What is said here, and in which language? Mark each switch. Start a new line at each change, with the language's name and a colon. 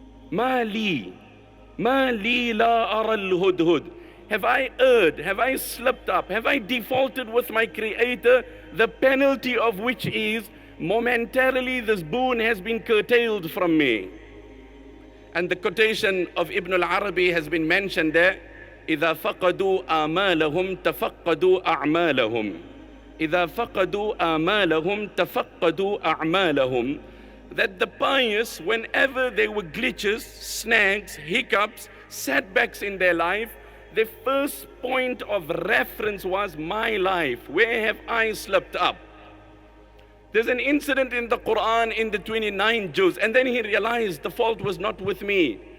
Arabic: Ma li la ara al-hudhud.
English: Have I erred? Have I slipped up? Have I defaulted with my Creator? The penalty of which is momentarily this boon has been curtailed from me. And the quotation of Ibn al-Arabi has been mentioned there.
Arabic: إذا فقدوا آمالهم تفقدوا أعمالهم. إذا فقدوا آمالهم تفقدوا أعمالهم.
English: That the pious, whenever there were glitches, snags, hiccups, setbacks in their life, the first point of reference was my life. Where have I slipped up? There's an incident in the Quran in the 29 juz, and then he realized the fault was not with me.